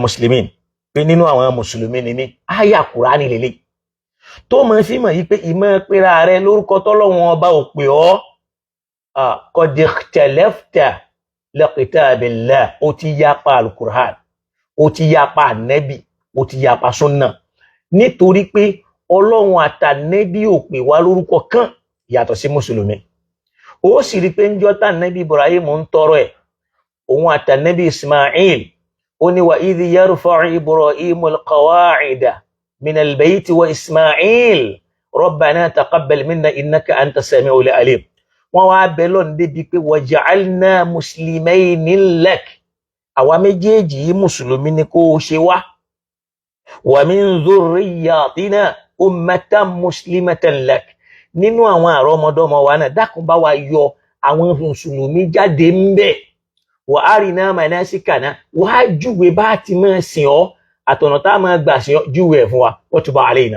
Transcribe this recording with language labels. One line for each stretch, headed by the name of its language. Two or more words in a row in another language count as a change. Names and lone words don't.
Yoruba: muslimin pé nínú àwọn mùsùlùmí ni mí àyà Kùránì lélẹ̀ tó máa fi mọ̀ yí pé ìmọ̀ pera rẹ lórúkọ tọ́lọ́run ọba ò pè ọ́
Arabic: قد اختلفت لكتاب الله
Yoruba: ó ti yapa al-Qur'an ó ti yapa ànẹ́bì ó ti yapa súnà nítorí pé ọlọ́run àtànẹ́bì ò pè wá lórúkọ kan yàtọ̀ sí mùsùlùmí. ó sì rí pé ń jọ́ tànẹ́bì Ibrahim ń tọrọ ẹ̀ òun àtànẹ́bí Ismail ó ní
Arabic: وإذ يرفع إبراهيم القواعد من البيت وإسماعيل ربنا تقبل منا إنك أنت السميع العليم.
Yoruba: wọ́n wá bẹ lọ́n débi pé
Arabic: واجعلنا مسلمين لك,
Yoruba: àwa méjèèjì yìí mùsùlùmí ni kó ṣe wá,
Arabic: ومن ذريتنا أمة مسلمة لك,
Yoruba: nínú àwọn àrọ́mọdọ́mọ wa náà dákun bá wa yọ àwọn mùsùlùmí jáde ń bẹ̀,
Arabic: وأرنا مناسكنا,
Yoruba: wá júwe bá ti máa sìn ọ́ àtọ̀nà tá máa gbà sìn ọ́, júwe ẹ̀ fún wa,
Arabic: وتب علينا.